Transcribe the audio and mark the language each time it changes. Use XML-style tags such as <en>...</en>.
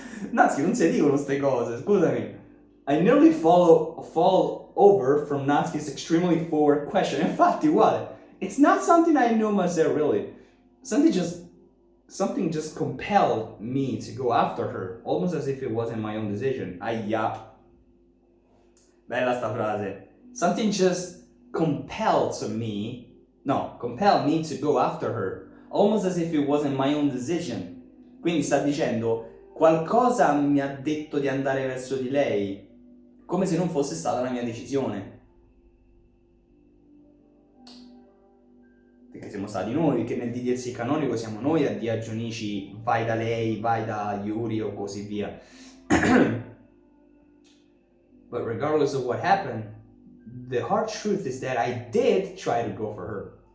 <it>Natsuki, non si dicono queste cose, scusami.</it> <en>I nearly fall over from Natsuki's extremely forward question.</en> <it>Infatti, uguale.</it> <en>It's not something I knew myself, really. Something just compelled me to go after her, almost as if it wasn't my own decision. Aia.</en> <it>Bella sta frase.</it> <en>Something just compelled me to go after her, almost as if it wasn't my own decision.</en> <it>Quindi sta dicendo, qualcosa mi ha detto di andare verso di lei, come se non fosse stata la mia decisione. Perché siamo stati noi, che nel DDLC canonico siamo noi a dire a Junichi vai da lei, vai da Yuri o così via.</it> <en>But regardless of what happened, the hard truth is that I did try to go for her.</en>